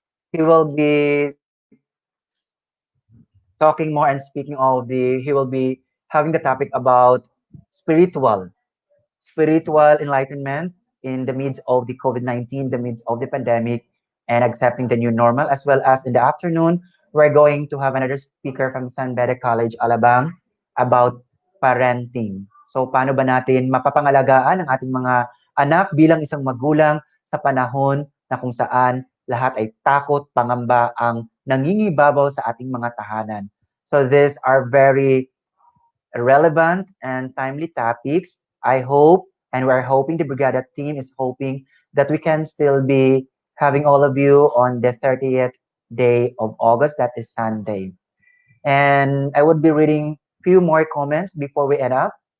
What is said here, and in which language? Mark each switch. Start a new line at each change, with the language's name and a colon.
English: He will be talking more and speaking he will be having the topic about spiritual enlightenment in the midst of the COVID-19, the midst of the pandemic, and accepting the new normal, as well as in the afternoon, we're going to have another speaker from San Beda College, Alabang, about parenting.
Filipino: So, paano ba natin mapapangalagaan ang ating mga anak bilang isang magulang sa panahon na kung saan lahat ay takot, pangamba ang nangingibabaw sa ating mga tahanan.
English: So, these are very relevant and timely topics. I hope, and we're hoping, the Brigada team is hoping that we can still be having all of you on the 30th day of August, that is Sunday. And I would be reading few more comments before we end up.